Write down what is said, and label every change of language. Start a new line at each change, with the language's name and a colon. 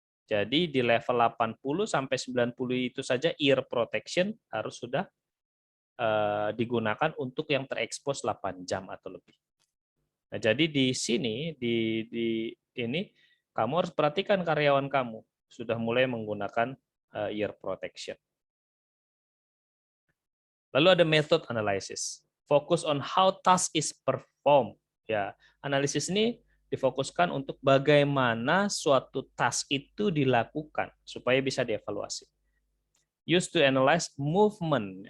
Indonesian: Jadi di level 80 sampai 90 itu saja ear protection harus sudah digunakan untuk yang terekspos 8 jam atau lebih. Nah, jadi di sini di ini kamu harus perhatikan karyawan kamu sudah mulai menggunakan ear protection. Lalu ada method analysis.
English: Fokus on how task is performed.
Indonesian: Ya, analisis ini difokuskan untuk bagaimana suatu task itu dilakukan supaya bisa dievaluasi.
English: Used to analyze movement.